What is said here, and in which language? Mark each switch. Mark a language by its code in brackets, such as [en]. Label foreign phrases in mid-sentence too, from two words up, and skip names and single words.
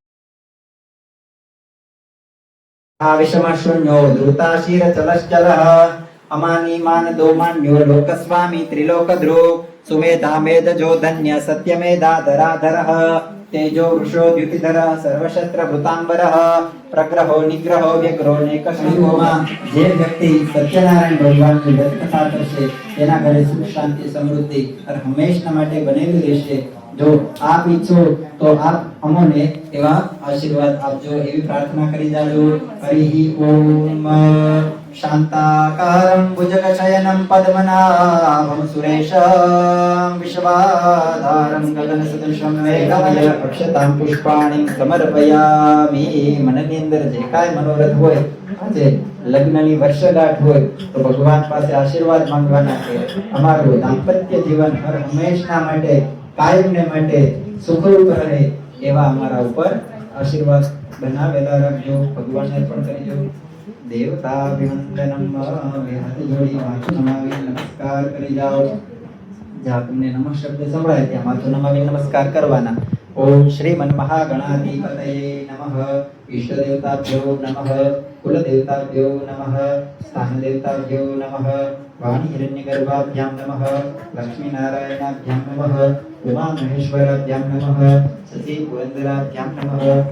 [sa] विषमशून्यो धृताशीरचलश्चलः अमानी मानदो मान्यो लोकस्वामी त्रिलोकध्रुव सुमेधा मेधजो धन्य सत्यमेधा धराधरः तेजो वृषो द्युतिधरः सर्वशस्त्रभृताम्बरः प्रग्रहो निग्रहो व्यग्रो नेकशंभोमा [gu] જે વ્યક્તિ સત્યનારાયણ ભગવાનની દત્તકથા કરશે તેના ઘરે સુખ શાંતિ સમૃદ્ધિ અને હંમેશના માટે બનેલું રહેશે જો આપ ઈચ્છો તો આપ અમોને એવા આશીર્વાદ આપજો એવી પ્રાર્થના કરી જાજો હરિ ઓમ [sa] शान्ताकारं भुजगशयनं पद्मनाभं सुरेशं विश्वाधारं गगनसदृशं मेघमय अक्षतां पुष्पाणिं समर्पयामि [gu] मनની અંદર જે કાય મનોરથ હોય આજે લગ્નની વર્ષગાંઠ હોય તો ભગવાન પાસે આશીર્વાદ માંગવાના છે અમારું દાંપત્ય જીવન હર હંમેશના માટે કાયમને માટે સુખરૂપ રહે એવા અમારા ઉપર આશીર્વાદ બનાવેલા રાખજો ભગવાનને અર્પણ કરજો [sa] देवताभिवंदनम [gu] હાથ જોડી માથું નમાવી નમસ્કાર કરી જાઓ જ્યાં તમને નમઃ શબ્દ સંભળાય ત્યાં માથું નમાવી નમસ્કાર કરવાના [sa] ओम श्रीमन महागणाधिपतये नमः इष्टदेवताभ्यो नमः कुलदेवताभ्यो नमः स्थानदेवताभ्यो नमः वाणी हिरण्यगर्भाभ्यां नमः लक्ष्मीनारायणाभ्यां नमः उमामहेश्वराभ्यां नमः सती पुरन्दराभ्यां नमः